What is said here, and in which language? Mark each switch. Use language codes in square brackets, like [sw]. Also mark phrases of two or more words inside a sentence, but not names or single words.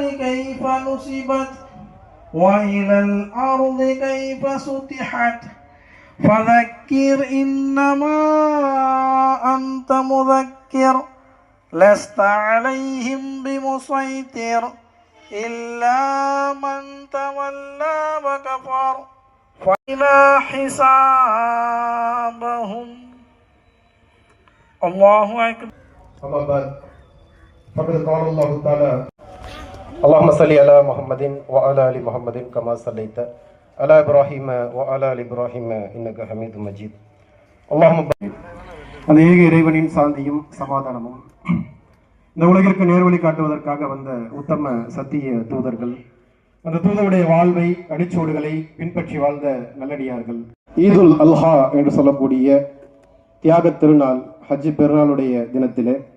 [ar] كيف نصبت وإلى الأرض كيف سطحت فذكر إنما أنت مذكر لست عليهم بمسيطر إلا من تولى وكفر فإلى حسابهم الله أكبر. أما بعد فقد قال الله تعالى اللهم صل على محمد وعلى آل محمد كما صليت على إبراهيم وعلى آل إبراهيم إنك حميد مجيد. [ta] اللهم அந்த ஏக இறைவனின் சாந்தியும் சமாதானமும் இந்த உலகிற்கு நேர்வழி காட்டுவதற்காக வந்த உத்தம சத்திய தூதர்கள், அந்த தூதருடைய வாழ்வை அடிச்சோடுகளை பின்பற்றி வாழ்ந்த நல்லடியார்கள், ஈதுல் அல்ஹா என்று சொல்லக்கூடிய தியாக திருநாள் ஹஜ் பெருநாளுடைய தினத்திலே